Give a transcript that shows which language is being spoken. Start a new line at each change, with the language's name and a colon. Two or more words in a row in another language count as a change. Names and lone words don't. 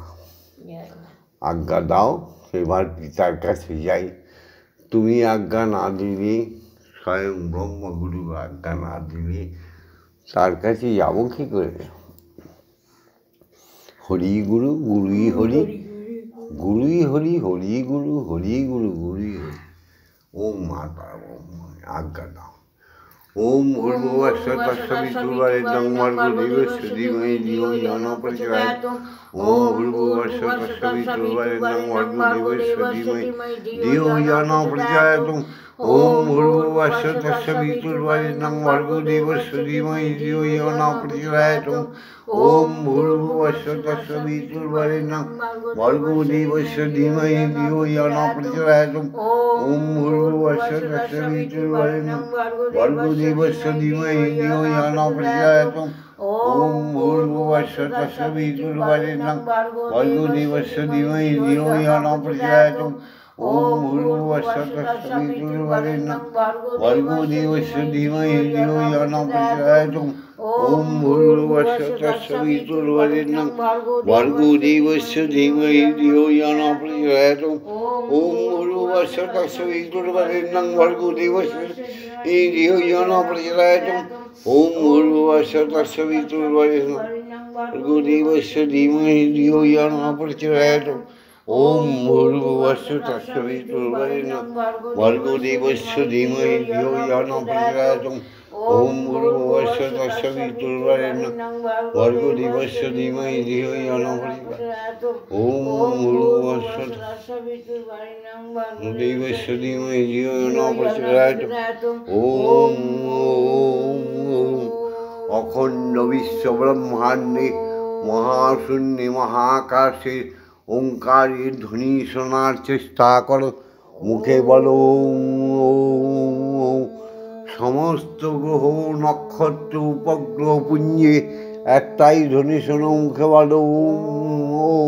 Bangla: আজ্ঞা দাও এবার পিতার কাছে যাই, তুমি আজ্ঞা না দিলে, স্বয়ং ব্রহ্মগুরু আজ্ঞা না দিলে তার কাছে যাবো কি করে? হরি গুরু গুরুই হরি, গুরুই হরি, হরি গুরু হরি গুরু গুরুই হরি। ওম মাতা আজ্ঞা দাও।
Sanskrit: ওম ভূর্ভুবস্য তস্সবিতুর্বরেণ্যং ভর্গো দেবস্য ধীমহি ধিয়ো ইয়ো ন প্রচোদয়াৎ। ওম ভূর্ভুবস্য তস্সবিতুর্বরেণ্যং ভর্গো দেবস্য ধীমহি ধিয়ো ইয়ো ন প্রচোদয়াৎ। ওম ভূর্ভুবস্য তস্সবিতুর্বরেণ্যং ভর্গো দেবস্য ধীমহি ধিয়ো ইয়ো ন প্রচোদয়াৎ। ওম ভূর্ভুবস্য তস্সবিতুর্বরেণ্যং ভর্গো দেবস্য ধীমহি ধিয়ো ইয়ো ন প্রচোদয়াৎ। ওম ভূর্ভুবস্য তস্সবিতুর্বরেণ্যং ভর্গো দেবস্য ধীমহি ধিয়ো ইয়ো ন প্রচোদয়াৎ। ওম ভূর্ভুবস্য তস্সবিতুর্বরেণ্যং ভর্গো দেবস্য ধীমহি ধিয়ো ইয়ো ন প্রচোদয়াৎ। ওম ভূর্ভুবস্য তস্সবিতুর্বরেণ্যং ভর্গো দেবস্য ধীমহি ধিয়ো ইয়ো ন প্রচোদয়াৎ। ওম ভূর্ভুবস্য তস্সবিতুর্বরেণ্যং ভর্গো দেবস্য ধীমহি ধিয়ো ইয়ো ন প্রচোদয়াৎ। ওম ভূর্ভুবস্য তস্সবিতুর্বরেণ্যং ভর্গো দেবস্য ধিয়ো ইয়ো ন প্রচোদয়াৎ। ওম ভূর্ভুবস্য তস্সবিতুর্বরেণ্যং ভর্গো দেবস্য ধীমহি ধিয়ো ইয়ো ন প্রচোদয়াৎ। ওম ভূর্ভুবস্য তস্সবিতুর্বরেণ্যং ভর্গো দেবস্য ধীমহি ধিয়ো ইয়ো ন প্রচোদয়াৎ। ওম ভূর্ভুবস্য তস্সবিতুর্বরেণ্যং ভর্গো দেবস্য ধীমহি ধিয়ো ইয়ো ন প্রচোদয়াৎ। ওম ভূর্ভুবস্য তস্সবিতুর্বরেণ্যং ভর্গো দেবস্য ধীমহি ধিয়ো ইয়ো ন প্রচোদয়াৎ।
Bangla: ওম অখণ্ড বিশ্ব ব্রহ্মাণ্ডে মহাশূন্যে মহাকাশে ওঙ্কারের ধ্বনি শোনার চেষ্টা করো, মুখে বলো ওম। সমস্ত গ্রহ নক্ষত্র উপগ্রহ পুঞ্জে একটাই ধ্বনি শোনো, মুখে বলো ওম।